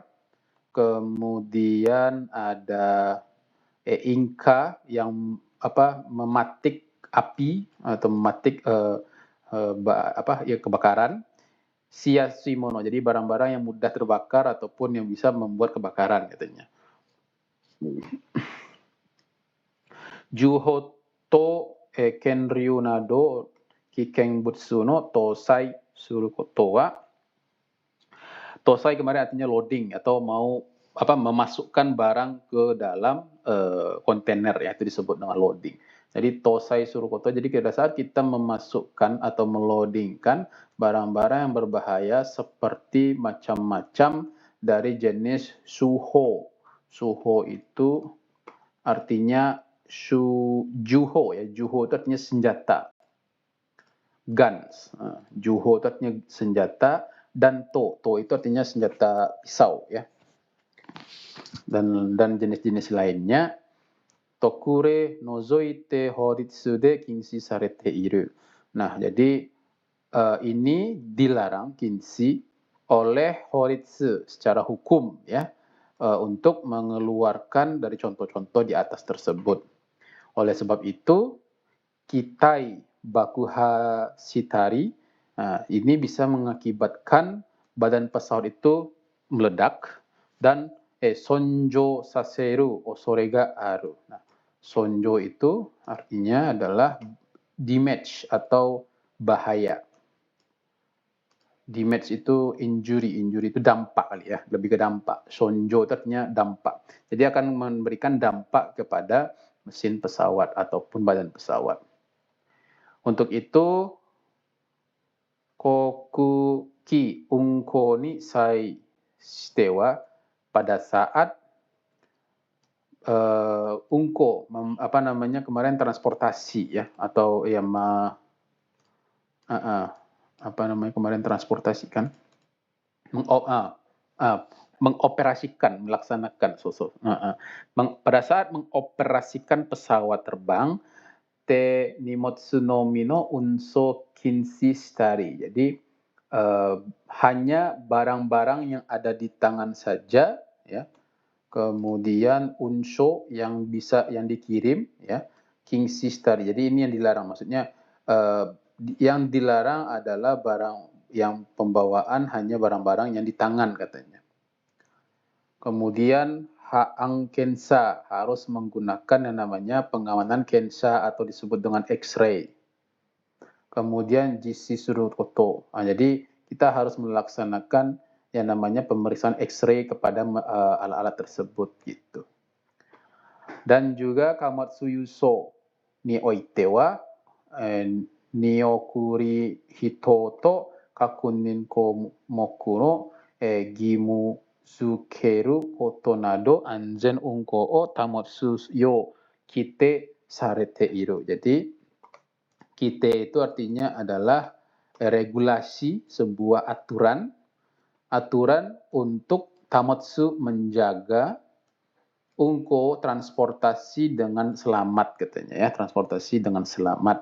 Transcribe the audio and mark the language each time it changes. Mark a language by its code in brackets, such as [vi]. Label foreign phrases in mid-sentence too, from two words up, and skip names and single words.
[id] Kemudian ada inka yang mematik api atau mematik kebakaran. Siashimono, jadi barang-barang yang mudah terbakar ataupun yang bisa membuat kebakaran katanya. [ja] 銃砲刀剣類など危険物の搭載することは. [id] Tosai kemarin artinya loading atau mau memasukkan barang ke dalam kontainer ya, itu disebut dengan loading. [ja] Jadi 搭載すること, [id] jadi pada saat kita memasukkan atau meloadingkan barang-barang yang berbahaya seperti macam-macam dari jenis suho. Suho itu artinya juho ya, juho itu artinya senjata. Guns, juho itu artinya senjata, dan to itu artinya senjata pisau ya. Dan jenis-jenis lainnya. [ja] 特例除いて法律で禁止されている. [id] Nah, jadi ini dilarang kinshi oleh horitsu secara hukum ya, untuk mengeluarkan dari contoh-contoh di atas tersebut. Oleh sebab itu, [ja] 機体爆破したり, [id] ini bisa mengakibatkan badan pesawat itu meledak dan [ja] 損傷させる恐れがある. [id] Nah, sonjo itu artinya adalah damage atau bahaya. Damage itu injury itu dampak kali ya, lebih ke dampak. Sonjo itu artinya dampak. Jadi akan memberikan dampak kepada mesin pesawat ataupun badan pesawat. Untuk itu, [ja] 航空機運航に際しては, [id] pada saat unko kemarin transportasi ya, atau ya kemarin transportasi kan, mengoperasikan, melaksanakan pada saat mengoperasikan pesawat terbang, [ja] 手荷物のみの運送禁止したり. [id] Jadi hanya barang-barang yang ada di tangan saja ya. Kemudian unso yang dikirim ya, [ja] 禁止したり. [id] Jadi ini yang dilarang, maksudnya yang dilarang adalah barang yang pembawaan hanya barang-barang yang di tangan katanya. Kemudian haang kensa, harus menggunakan yang namanya pengawanan kensa atau disebut dengan X-ray. [ja] Kemudian 実施すること. [id] Jadi kita harus melaksanakan yang namanya pemeriksaan X-ray kepada alat-alat tersebut gitu. [ja] Dan juga 貨物輸送においては荷送人と確認項目の義務付けることなど安全運航を保つよう規定されている. [id] Jadi kite itu artinya adalah regulasi, sebuah aturan untuk tamotsu, menjaga, unko transportasi dengan selamat katanya ya, transportasi dengan selamat.